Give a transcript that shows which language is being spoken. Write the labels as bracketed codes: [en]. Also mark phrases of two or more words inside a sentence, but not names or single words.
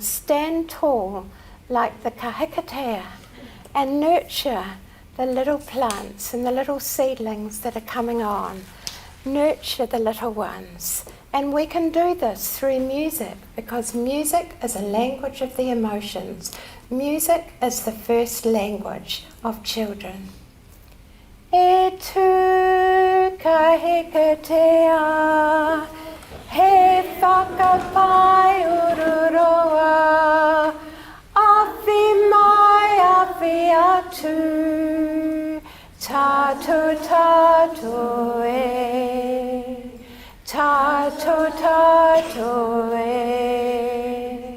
[en] Stand tall like the kahikatea and nurture the little plants and the little seedlings that are coming on. Nurture the little ones. And we can do this through music, because music is a language of the emotions. Music is the first language of children. [mi] E tū kahikatea, he whakapai ururoa, awhi mai awhi atu, tātou tātou e, tātou tātou e.